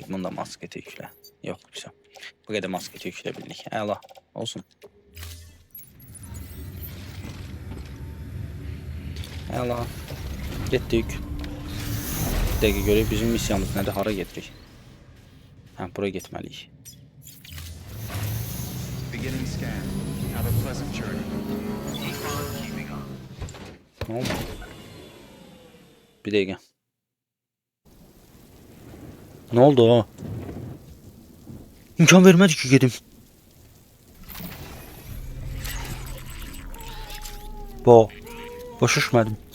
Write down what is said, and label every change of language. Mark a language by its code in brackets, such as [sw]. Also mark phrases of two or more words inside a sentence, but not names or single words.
[az] Bunda masketi yüklə. Yox, bir şey. Bu qədər masketi yüklə bildik. Əla. Olsun. Əla. Getdik. Bir dəqiqə görək bizim missiyamız nədir? Hara gedirik? Hə, bura getməliyik. [en] Beginning scan. Have a pleasant journey. [az] Ne oldu? Bir dəqiqə. Ne oldu o? İmkan vermədi ki gedim. Başa düşmədim.